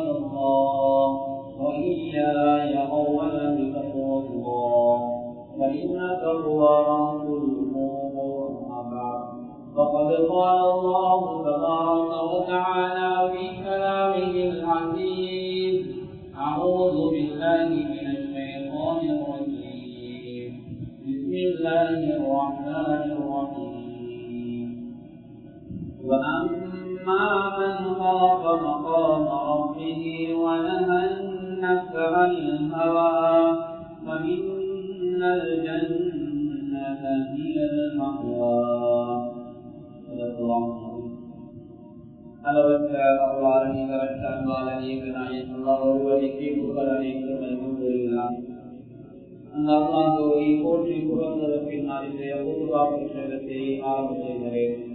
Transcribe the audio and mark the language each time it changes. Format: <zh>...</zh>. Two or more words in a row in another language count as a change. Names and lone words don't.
<ar>الله وإياي أولا بتقوى الله فإن تقوى رأس الأمور أما بعد فقد قال الله تبارك وتعالى في كلامه العزيز أعوذ بالله من الشيطان الرجيم بسم الله الرحمن الرحيم وأما من خاف مقام ربه ونهى النفس عن الهوى فإن الجنة هي المأوى.</ar> <ta>அளவற்ற அருளாளனே கரற்ற அன்பாளனே நாயன் அல்லாஹ் ஒருவனுக்கே புகழ் அனைத்தும் அல்ஹம்துலில்லாஹ். அந்த அல்லாஹ்வை போற்றி புகழ்ந்ததன் பின்னால் இன்றைய குர்ஆன் புத்தகத்தை ஆரம்பிக்கிறேன்.</ta>